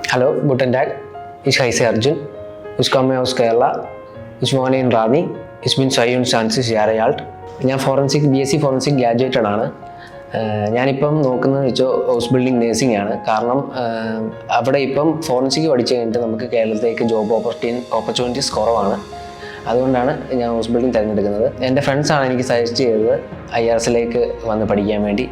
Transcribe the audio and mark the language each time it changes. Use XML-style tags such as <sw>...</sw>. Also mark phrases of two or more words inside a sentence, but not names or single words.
<de>Hello, guten Tag. Ich heiße Arjun. Ich komme aus Kerala. Ich wohne in Rani. Ich bin 22 Jahre alt.</de> <ml>ഞാൻ</ml> <en>BSc forensic graduated</en> <ml>ആണ്. ഞാനിപ്പം നോക്കുന്നത് വെച്ചാൽ</ml> <en>house building nursing</en> <ml>ആണ്. കാരണം അവിടെ ഇപ്പം ഫോറൻസിക് പഠിച്ചു കഴിഞ്ഞിട്ട് നമുക്ക് കേരളത്തിലേക്ക്</ml> <en>job opportunities</en> <ml>കുറവാണ്. അതുകൊണ്ടാണ് ഞാൻ</ml> <en>house building</en> <ml>തിരഞ്ഞെടുക്കുന്നത്. എൻ്റെ ഫ്രണ്ട്സാണ് എനിക്ക് സജസ്റ്റ് ചെയ്തത് IRSലേക്ക് വന്ന് പഠിക്കാൻ വേണ്ടി.</ml>